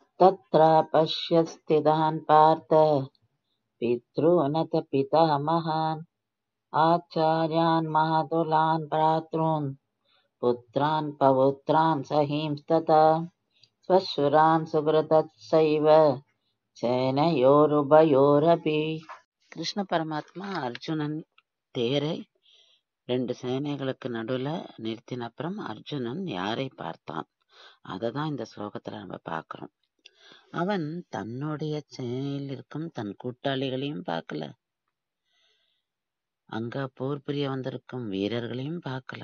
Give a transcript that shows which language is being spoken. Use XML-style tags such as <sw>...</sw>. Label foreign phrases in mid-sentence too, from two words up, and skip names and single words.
<sa>तत्र पश्य स्थितान् पार्थ पितॄनथ पितामहान् आचार्यान् मातुलान् भ्रातॄन् पुत्रान् पौत्रान् सहींस्तथा स्वशुरान् सुहृदश्चैव சேனையோருபயோரபி.</sa> <ta>கிருஷ்ண பரமாத்மா அர்ஜுனன் தேரை 2 சேனைகளுக்கு நடுவுல நிறுத்தின அப்புறம் அர்ஜுனன் யாரை பார்த்தான்? அததான் இந்த ஸ்லோகத்துல நம்ம பார்க்கிறோம். அவன் தன்னுடைய சேனையில் இருக்கும் தன் கூட்டாளிகளையும் பார்க்கல, அங்க போர் புரிய வந்திருக்கும் வீரர்களையும் பார்க்கல.</ta>